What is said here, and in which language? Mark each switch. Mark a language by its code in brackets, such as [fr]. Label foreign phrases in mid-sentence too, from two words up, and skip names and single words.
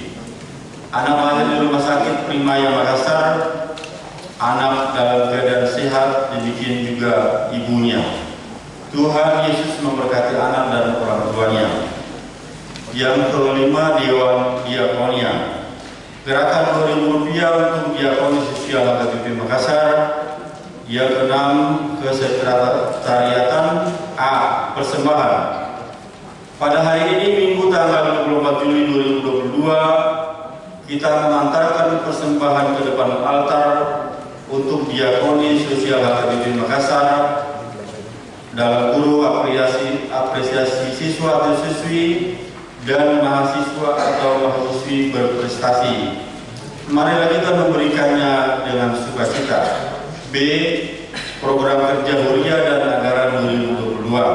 [id] Anak lahir di Rumah Sakit Primaya Makassar. Anak dalam keadaan sehat, demikian juga ibunya. Tuhan Yesus memberkati anak dan orang tuanya. Yang kelima, Dewan Diakonia. Gerakan Rp2.000 untuk diakoni sosial HKBP Makassar. Yang keenam, kesekretariatan A. Persembahan. Pada hari ini, Minggu tanggal 24 Juli 2022, kita mengantarkan persembahan ke depan altar untuk diakoni sosial HKBP Makassar dalam guru apresiasi siswa atau siswi dan mahasiswa atau mahasiswi berprestasi. Marilah kita memberikannya dengan sukacita. B. Program kerja Huria dan anggaran 2022.